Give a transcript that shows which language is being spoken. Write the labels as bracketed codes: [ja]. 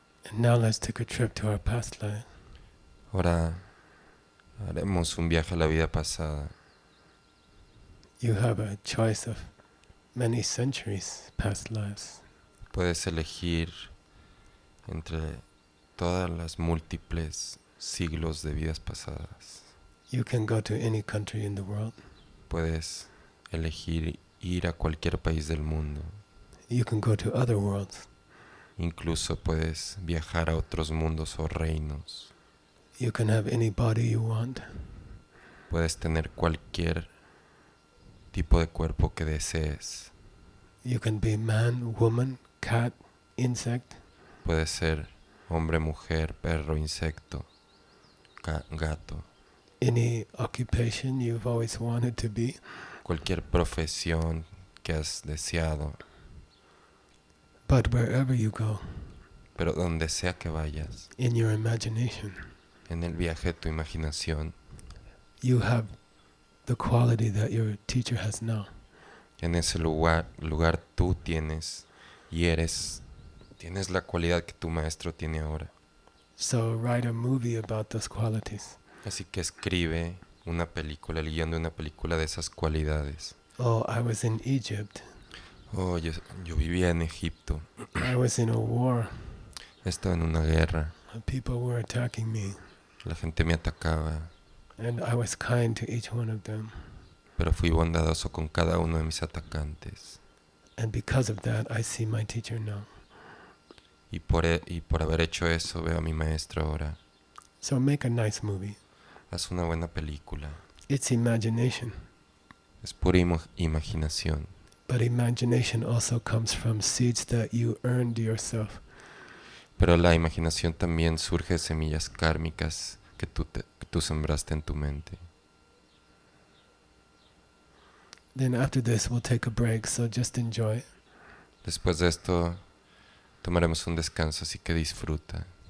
[en] And now let's take a trip to our past life. [es] Ahora haremos un viaje a la vida pasada. [en] You have a choice of many centuries past lives. [es] Puedes elegir entre todas las múltiples siglos de vidas pasadas. [en] You can go to any country in the world. [es] Puedes elegir ir a cualquier país del mundo. [en] You can go to other worlds. [es] Incluso puedes viajar a otros mundos o reinos. [en] You can have any body you want. [es] Puedes tener cualquier tipo de cuerpo que desees. [en] You can be man, woman, cat, insect. [es] Puedes ser hombre, mujer, perro, insecto, gato. [en] Any occupation you've always wanted to be. [es] Cualquier profesión que has deseado. [en] But wherever you go, [es] Pero donde sea que vayas, [en] in your imagination, [es] en el viaje de tu imaginación, [en] you have the quality that your teacher has now. [es] en ese lugar tú tienes y tienes la cualidad que tu maestro tiene ahora. [en] So write a movie about those qualities. [es] Así que escribe una película, el guión de una película de esas cualidades. [en] Oh, I was in Egypt. [es] Oh, yo vivía en Egipto. [en] I was in a war. [es] Estaba en una guerra. [en] People were attacking me. [es] La gente me atacaba. [en] And I was kind to each one of them. [es] Pero fui bondadoso con cada uno de mis atacantes. [en] And because of that, I see my teacher now. [es] Y por haber hecho eso, veo a mi maestro ahora. [en] So make a nice movie. [es] Haz una buena película. [en] It's imagination. [es] Es pura imaginación. [en] But imagination also comes from seeds that you earned yourself. [es] Pero la imaginación también surge de semillas kármicas que tú sembraste en tu mente. [en] Then after this, we'll take a break, so just enjoy. [es] Después de esto, tomaremos un descanso, así que disfruta.